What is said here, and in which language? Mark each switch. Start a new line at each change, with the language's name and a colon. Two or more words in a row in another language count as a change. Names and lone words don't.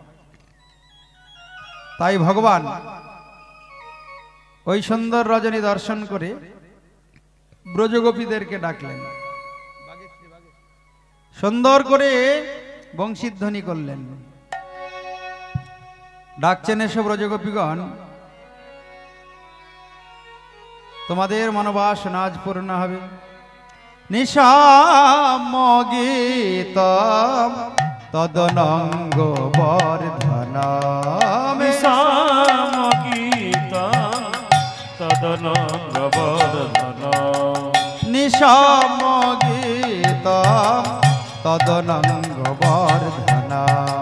Bangla: তাই ভগবান ওই সুন্দর রজনী দর্শন করে ব্রজগোপীদেরকে ডাকলেন, সুন্দর করে বংশীধ্বনি করলেন। ডাকছেন, এসো ব্রজগোপীগণ, তোমাদের মনোবাসনা আজ পূর্ণ হবে।
Sanskrit: নিশাম গীতম তদনঙ্গ বর্ধনম, নিশাম গীতম তদনঙ্গ বর্ধনম, নিশাম গীতম তদনঙ্গ বর্ধনম,